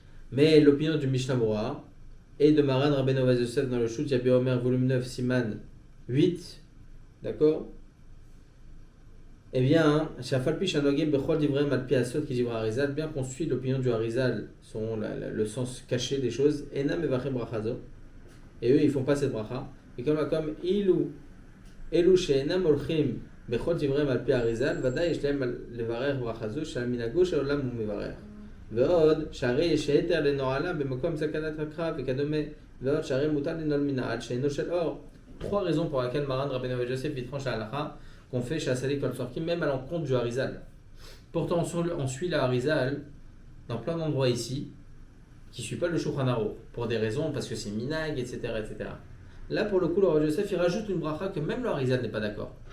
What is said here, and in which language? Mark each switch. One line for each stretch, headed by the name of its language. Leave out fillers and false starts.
French: Mais l'opinion du Mishnah Berurah et de Maran Rabbeinu Ovadia Yosef dans le Shut Yabi Omer, volume 9, Siman 8, d'accord? Eh bien, bien qu'on suit l'opinion du Harizal, selon le sens caché des choses, et eux, ils ne font pas cette bracha. Et comme
Hebrew: Elu she'enam olchim bechol divrei al pi Harizal, ודאי יש להם לברך ברכה זו שעל מנהגו של עולם הוא מברך. ועוד, שהרי יש היתר לנועלה במקום סכנת הקרב וכדומה, ועוד שהרי מותר לנעול מנעל שאינו של אור.
French: Trois raisons pour lesquelles Maran Rabbeinu Ovadia Yosef il tranche la halakha qu'on fait chez Asali Kol Sorki, même à l'encontre du Harizal. Pourtant, on suit le Harizal dans plein d'endroits ici, qui ne suit pas le Shulchan Aruch, pour des raisons, parce que c'est minag, etc., etc. Là, pour le coup, le Ovadia Yosef, il rajoute une bracha que même le Harizal n'est pas d'accord.